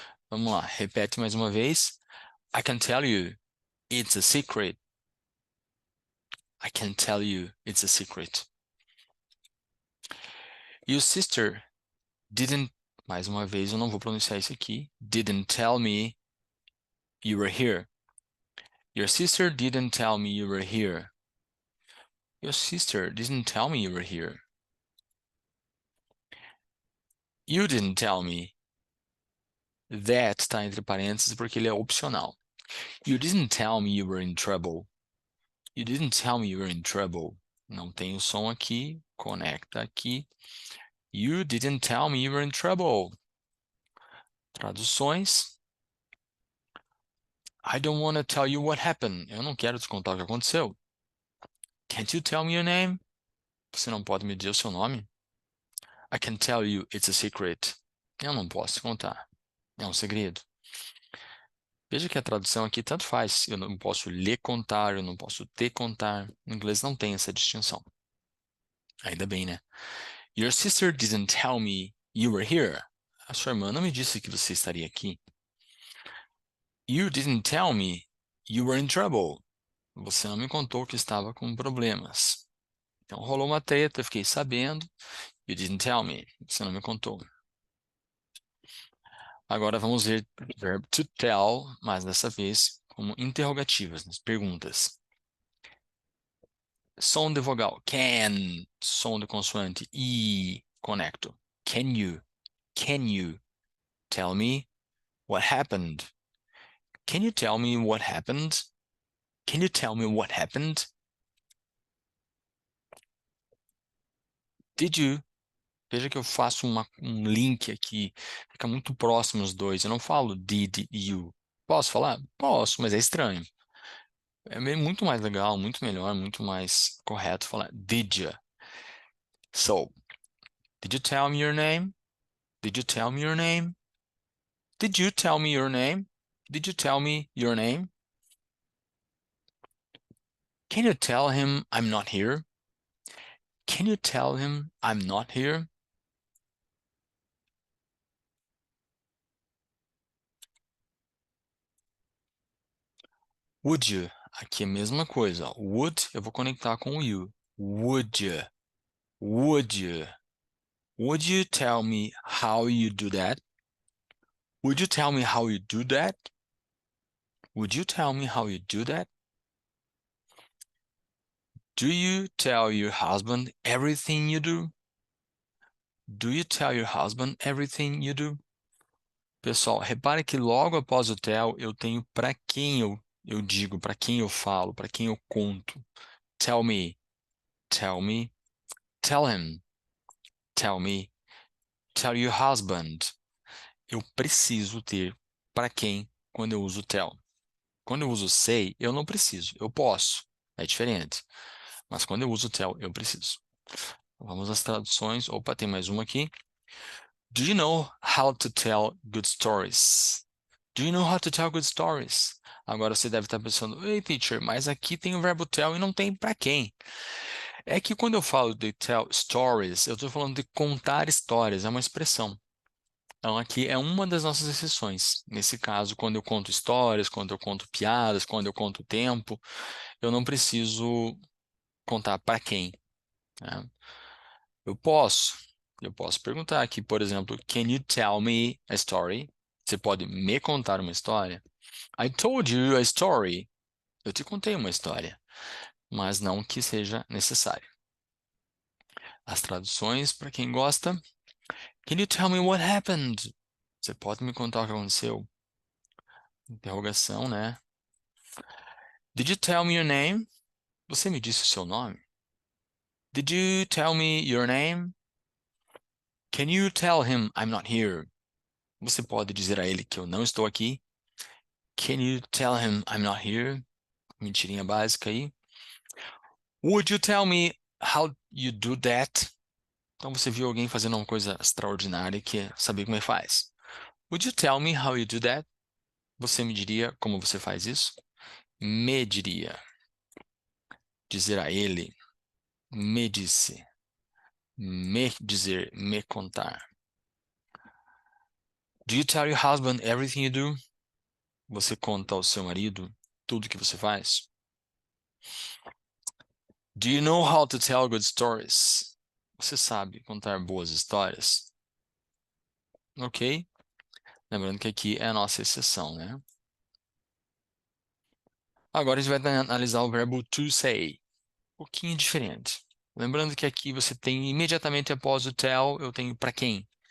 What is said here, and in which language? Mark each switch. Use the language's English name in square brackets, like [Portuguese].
[Portuguese] Vamos lá, repete mais uma vez. [English] I can tell you. It's a secret. I can tell you. It's a secret. Your sister didn't, [Portuguese] mais uma vez, eu não vou pronunciar isso aqui. [English] Didn't tell me you were here. Your sister didn't tell me you were here. Your sister didn't tell me you were here. You didn't tell me. [Portuguese] That está entre parênteses porque ele é opcional. [English] You didn't tell me you were in trouble. You didn't tell me you were in trouble. [Portuguese] Não tem o som aqui, conecta aqui. [English] You didn't tell me you were in trouble. Traduções. I don't want to tell you what happened. [Portuguese] Eu não quero te contar o que aconteceu. [English] Can't you tell me your name? [Portuguese] Você não pode me dizer o seu nome? [English] I can tell you it's a secret. [Portuguese] Eu não posso te contar. É um segredo. Veja que a tradução aqui tanto faz. Eu não posso lhe contar, eu não posso te contar. No inglês não tem essa distinção. Ainda bem, né? [English] Your sister didn't tell me you were here. [Portuguese] A sua irmã não me disse que você estaria aqui. [English] You didn't tell me you were in trouble. [Portuguese] Você não me contou que estava com problemas. Então rolou uma treta, eu fiquei sabendo. [English] You didn't tell me. [Portuguese] Você não me contou. Agora vamos ver o verbo to tell, mas dessa vez como interrogativas, nas perguntas. Som de vogal, can. Som de consoante, e. Conecto. [English] Can you tell me what happened? Can you tell me what happened? Can you tell me what happened? Did you? [Portuguese] Veja que eu faço um link aqui. Fica muito próximo os dois. Eu não falo did you. Posso falar? Posso, mas é estranho. É muito mais legal, muito melhor, muito mais correto falar did you. [English] So, did you tell me your name? Did you tell me your name? Did you tell me your name? Did you tell me your name? Can you tell him I'm not here? Can you tell him I'm not here? [Portuguese] Would you? Aqui é a mesma coisa. Would, eu vou conectar com o you. [English] Would you? Would you? Would you tell me how you do that? Would you tell me how you do that? Would you tell me how you do that? Do you tell your husband everything you do? Do you tell your husband everything you do? [Portuguese] Pessoal, repare que logo após o tell eu tenho para quem eu digo, para quem eu falo, para quem eu conto. [English] Tell me, tell me, tell him, tell me, tell your husband. [Portuguese] Eu preciso ter para quem quando eu uso tell. Quando eu uso say, eu não preciso, eu posso. É diferente. Mas quando eu uso tell, eu preciso. Vamos às traduções. Opa, tem mais uma aqui. [English] Do you know how to tell good stories? Do you know how to tell good stories? [Portuguese] Agora você deve estar pensando, ei, teacher, mas aqui tem o verbo tell e não tem para quem. É que quando eu falo de tell stories, eu estou falando de contar histórias, é uma expressão. Então aqui é uma das nossas exceções. Nesse caso, quando eu conto histórias, quando eu conto piadas, quando eu conto tempo, eu não preciso contar para quem, né? Eu posso. Eu posso perguntar aqui, por exemplo, [English] Can you tell me a story? [Portuguese] Você pode me contar uma história? [English] I told you a story. [Portuguese] Eu te contei uma história, mas não que seja necessário. As traduções, para quem gosta. Can you tell me what happened? Você pode me contar o que aconteceu? Interrogação, né? [English] Did you tell me your name? [Portuguese] Você me disse o seu nome? [English] Did you tell me your name? Can you tell him I'm not here? [Portuguese] Você pode dizer a ele que eu não estou aqui? [English] Can you tell him I'm not here? [Portuguese] Mentirinha básica aí. [English] Would you tell me how you do that? [Portuguese] Então você viu alguém fazendo uma coisa extraordinária e quer saber como é que faz. [English] Would you tell me how you do that? [Portuguese] Você me diria como você faz isso? Me diria. Dizer a ele. Me disse. Me dizer. Me contar. [English] Do you tell your husband everything you do? [Portuguese] Você conta ao seu marido tudo que você faz? [English] Do you know how to tell good stories? [Portuguese] Você sabe contar boas histórias? Ok? Lembrando que aqui é a nossa exceção, né? Agora a gente vai analisar o verbo to say. Um pouquinho diferente. Lembrando que aqui você tem imediatamente após o tell, eu tenho para quem?